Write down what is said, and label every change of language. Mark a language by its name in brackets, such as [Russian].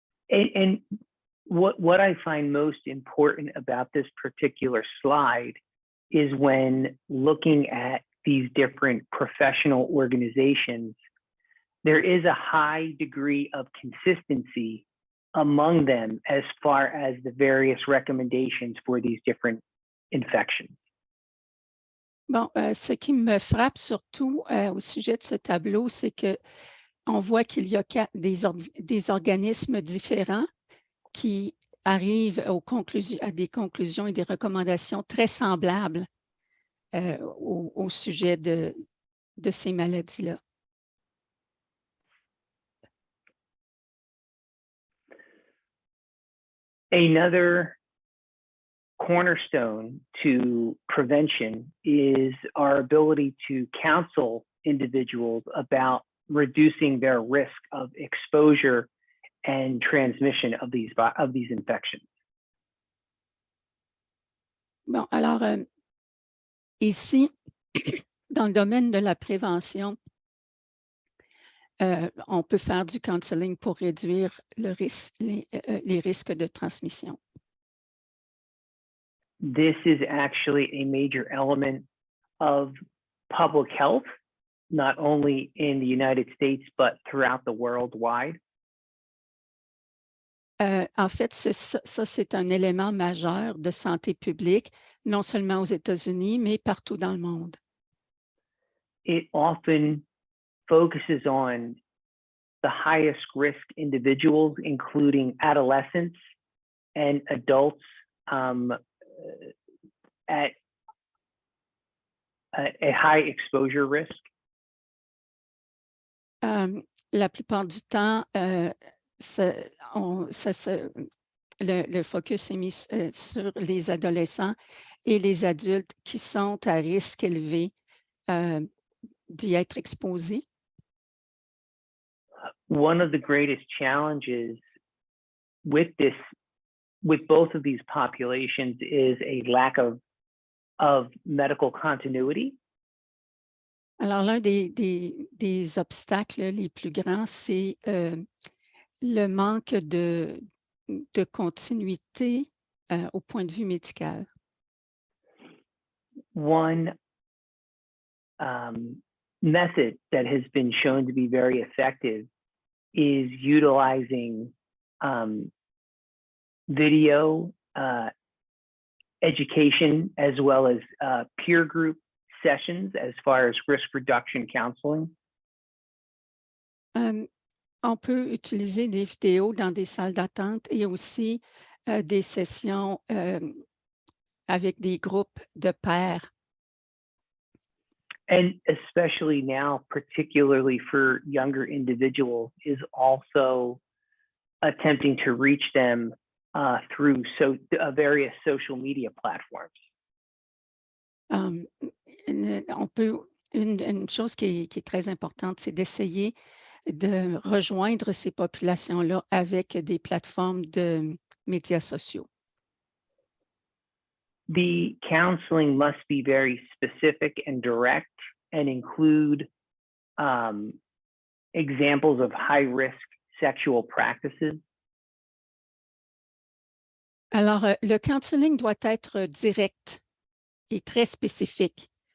[English] And what I find most important about this particular slide is when looking at these different professional organizations, there is a high degree of consistency among them as far as the various recommendations for these different infections. [French] Bon, ce qui me frappe surtout au sujet de ce tableau, c'est qu'on voit qu'il y a des organismes différents qui arrivent à des conclusions et des recommandations très semblables au sujet de ces maladies-là. [English] Another cornerstone to prevention is our ability to counsel individuals about reducing their risk of exposure and transmission of these infections. [French] Bon, alors, ici, dans le domaine de la prévention, on peut faire du counseling pour réduire les risques de transmission. [English] This is actually a major element of public health, not only in the United States, but throughout the world wide. [French] En fait, ça, c'est un élément majeur de santé publique, non seulement aux États-Unis, mais partout dans le monde. [English] It often focuses on the highest risk individuals, including adolescents and adults at a high exposure risk. [French] La plupart du temps, le focus est mis sur les adolescents et les adultes qui sont à risque élevé d'y être exposés. [English] One of the greatest challenges with both of these populations is a lack of medical continuity. [French] Alors, l'un des obstacles les plus grands, c'est le manque de continuité au point de vue médical. [English] One method that has been shown to be very effective is utilizing video education as well as peer group sessions as far as risk reduction counseling. [French] On peut utiliser des vidéos dans des salles d'attente et aussi des sessions avec des groupes de pairs. [English] And especially now, particularly for younger individuals, is also attempting to reach them through various social media platforms. [French] Une chose qui est très importante, c'est d'essayer de rejoindre ces populations-là avec des plateformes de médias sociaux. [English] The counseling must be very specific and direct and include examples of high-risk sexual practices. [French] Alors, le counseling doit être direct et très spécifique.